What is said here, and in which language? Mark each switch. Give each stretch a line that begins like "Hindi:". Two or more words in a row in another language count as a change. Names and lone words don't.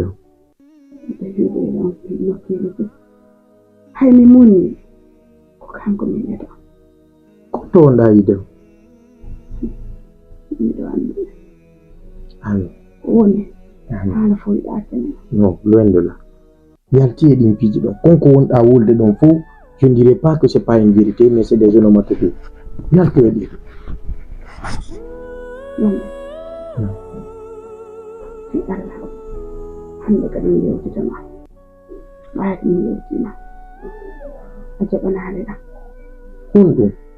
Fula: Ɓe juuɗe ɗon nokkire ɓe. Hay mi munni ko kanko min yiɗa. Konto wonɗa yiɗa? Miɗo anndi. Amin. Woni haala fo yiɗa kene. Non,
French: loin de là.
Fula: Yalti e ɗin piiji ɗon. Konko wonɗa wolde ɗon fof,
French: je ne dirais pas que c'est pas une vérité, mais c'est des onomatopées.
Fula: Yalto e ɗin. Yonde. Fi Allah. Hande kadi mi yewtitama. Ɓaade mi yewtima. A jaɓanaade ɗam. Kon ɗum.